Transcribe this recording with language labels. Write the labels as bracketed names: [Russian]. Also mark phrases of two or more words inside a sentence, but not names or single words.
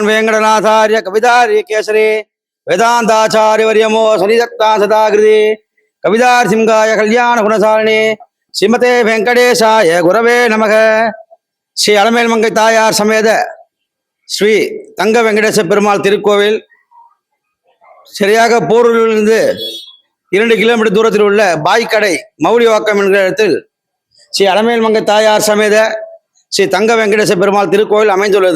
[Sanskrit] वेंकटनाथार्य कवितार्य केसरी वेदांताचार्य वर्यमो सनिधत्ता सदाकृति कवितार सिंहाय कल्याण गुणसालिनी श्रीमते वेंकटेशाय गुरवे नमः. [Tamil] ஸ்ரீ அலமேல்மங்கை தாயார் சமேத ஸ்ரீ தங்க வெங்கடேச பெருமாள் திருக்கோவில் சரியாக போரூரிலிருந்து 2 கிலோமீட்டர் தூரத்தில் உள்ள பாய்க்கடை மௌலிவாக்கம் என்கிற இடத்தில் ஸ்ரீ அலமேல்மங்கை தாயார் சமேத ஸ்ரீ தங்க வெங்கடேச பெருமாள் திருக்கோவில் அமைந்துள்ளது.